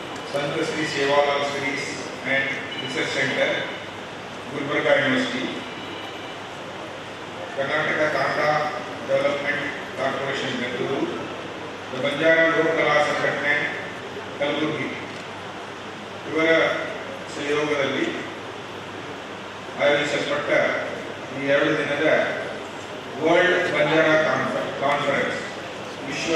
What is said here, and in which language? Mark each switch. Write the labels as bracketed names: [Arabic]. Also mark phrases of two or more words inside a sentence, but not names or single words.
[Kannada] संत श्री सेवालाल स्टडीज एंड रिसर्च सेंटर गुलबर्गा यूनिवर्सिटी, कर्नाटक कांडा डेवलपमेंट ಕಾರ್ಪೊರೇಷನ್ ಬೆಂಗಳೂರು, ಬಂಜಾರ ಲೋಕಕಲಾ ಸಂಘಟನೆ ಕಲಬುರಗಿ ಇವರ ಸಹಯೋಗದಲ್ಲಿ ಆಯೋಜಿಸಲ್ಪಟ್ಟ ಈ 2 ದಿನದ ವರ್ಲ್ಡ್ ಬಂಜಾರ ಕಾನ್ಫರೆನ್ಸ್ ವಿಶ್ವ